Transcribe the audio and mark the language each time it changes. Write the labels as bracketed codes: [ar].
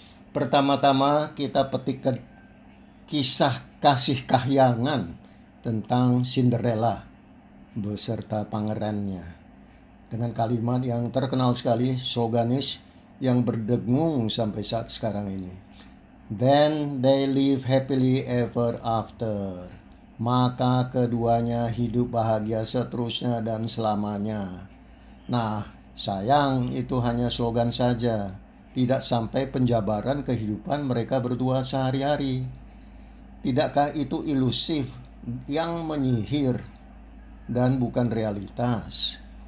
[id] Pertama-tama kita petikkan kisah kasih kahyangan tentang Cinderella beserta pangerannya. Dengan kalimat yang terkenal sekali, sloganis yang berdengung sampai saat sekarang ini. [en] Then they live happily ever after. [id] Maka keduanya hidup bahagia seterusnya dan selamanya. Nah, sayang itu hanya slogan saja. Tidak sampai penjabaran kehidupan mereka berdua sehari-hari. Tidakkah itu ilusif yang menyihir dan bukan realitas?